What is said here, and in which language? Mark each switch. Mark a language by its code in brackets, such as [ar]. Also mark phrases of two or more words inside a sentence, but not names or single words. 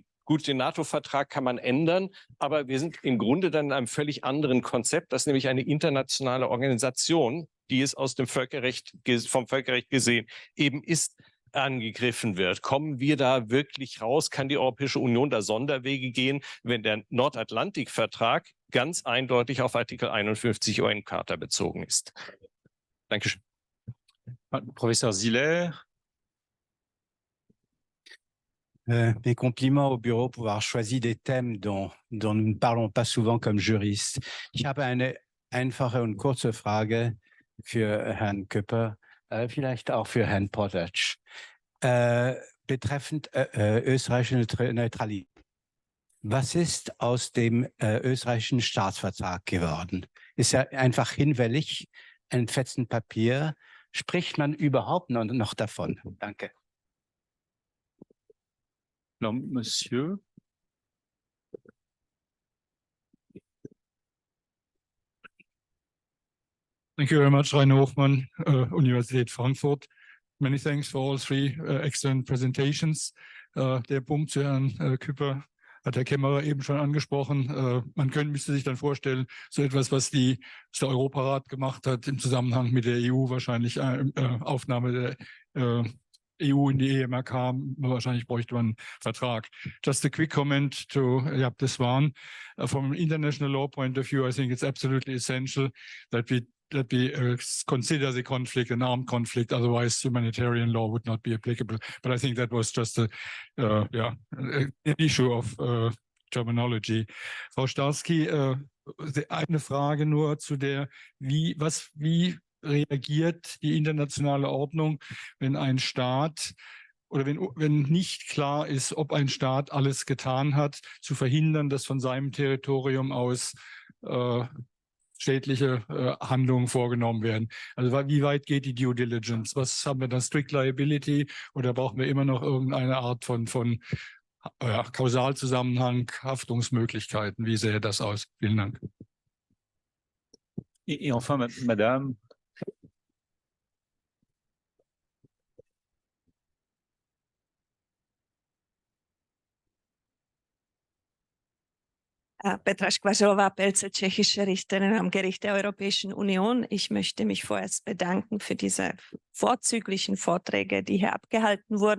[de] Gut, den NATO-Vertrag kann man ändern, aber wir sind im Grunde dann in einem völlig anderen Konzept, das nämlich eine internationale Organisation, die es aus dem Völkerrecht, vom Völkerrecht gesehen eben ist, angegriffen wird. Kommen wir da wirklich raus? Kann die Europäische Union da Sonderwege gehen, wenn der Nordatlantikvertrag ganz eindeutig auf Artikel 51 UN-Charta bezogen ist? Dankeschön. [fr] Professeur Ziller. Mes compliments au Bureau pour avoir choisi des thèmes dont nous ne parlons pas souvent comme juristes. [de] Ich habe eine einfache und kurze Frage für Herrn Küpper, vielleicht auch für Herrn Potac, betreffend österreichische Neutralität. Was ist aus dem österreichischen Staatsvertrag geworden? Ist er einfach hinfällig, ein Fetzen Papier? Spricht man überhaupt noch davon? Danke. [fr] Alors, monsieur. [en] Thank you very much, Rainer Hofmann, Universität Frankfurt. Many thanks for all 3 excellent presentations. [de] Der Punkt zu Herrn Küpper hat Herr Kämmerer eben schon angesprochen. Müsste sich dann vorstellen, so etwas, was der Europarat gemacht hat im Zusammenhang mit der EU, wahrscheinlich Aufnahme der EU in die EMRK, wahrscheinlich bräuchte man einen Vertrag. [en] Just a quick comment to Jaap de Zwaan. From an international law point of view, I think it's absolutely essential that we consider the conflict an armed conflict, otherwise humanitarian law would not be applicable. But I think that was just an issue of terminology. [de] Frau Starski, eine Frage nur zu der, wie reagiert die internationale Ordnung, wenn ein Staat oder wenn nicht klar ist, ob ein Staat alles getan hat, zu verhindern, dass von seinem Territorium aus schädliche Handlungen vorgenommen werden. Also wie weit geht die [en] Due Diligence? [de] Was haben wir da? [en] Strict Liability [de] oder brauchen wir immer noch irgendeine Art von Kausalzusammenhang, Haftungsmöglichkeiten? Wie sähe das aus? Vielen Dank. [fr] Et enfin, Madame. [de] Petra Skwarzylova-Pelze, tschechische Richterin am Gericht der Europäischen Union. Ich möchte mich vorerst bedanken für diese vorzüglichen Vorträge, die hier abgehalten wurden.